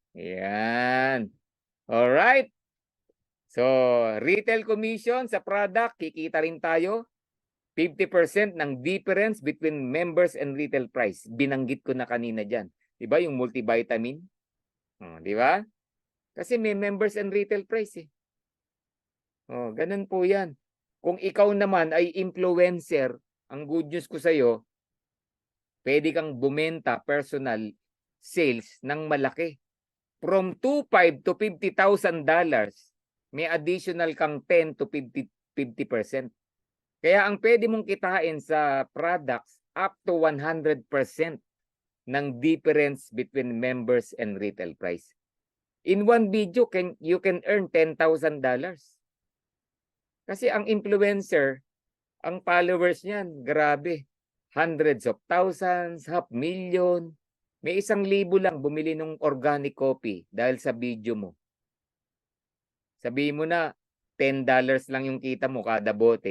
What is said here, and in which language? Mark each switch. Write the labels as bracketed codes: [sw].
[tl] Ayan. Alright. So, retail commission sa product, kikita rin tayo. [en] 50% ng difference between members and retail price. [tl] Binanggit ko na kanina dyan. Diba yung multivitamin? Diba? Kasi may members and retail price eh. Ganun po yan. Kung ikaw naman ay influencer, ang good news ko sa'yo, pwede kang bumenta personal sales ng malaki. From $2,500 to $50,000, may additional kang 10 to 50%. Kaya ang pwede mong kitain sa products up to 100% ng difference between members and retail price. [en] In one video, you can earn $10,000. [tl] Kasi ang influencer, ang followers niyan, grabe. [en] Hundreds of thousands, 500,000. [tl] May 1,000 lang bumili ng organic coffee dahil sa video mo. Sabihin mo na, $10 lang yung kita mo kada bote.